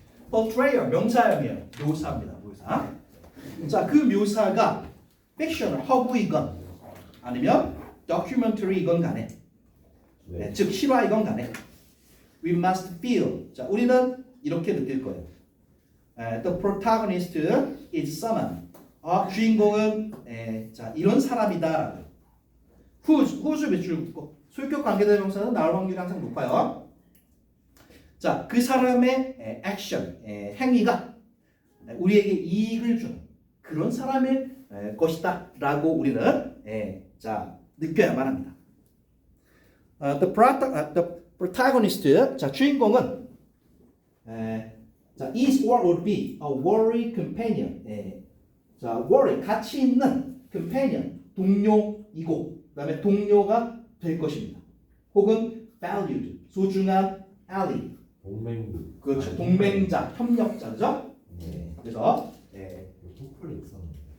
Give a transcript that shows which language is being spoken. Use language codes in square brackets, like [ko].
[ko] portrayer 명사형이에요. 묘사입니다. 묘사. 자, 그 묘사가 픽셔널, 허구이건 아니면 다큐멘터리이건 간에, 즉 실화이건 간에 [en] we must feel. [ko] 자, 우리는 이렇게 느낄 거예요. [en] The protagonist is someone. [ko] 주인공은 자, 이런 사람이다. whose 밑줄 긋고 소유격 관계대명사는 나올 확률이 항상 높아요. 자, 그 사람의 액션, 행위가 우리에게 이익을 주는 그런 사람의 것이다라고 우리는 자, 느껴야만 합니다. [en] The protagonist, 자, [ko] 주인공은 [en] 자, is or would be a worry companion. [ko] 예. 자, worry 가치 있는 companion 동료이고 그다음에 동료가 될 것입니다. 혹은 [en] valued [ko] 소중한 ally 동맹. 그렇죠. 동맹자, 협력자죠. 예. 그래서 예. 토플이 있었는데.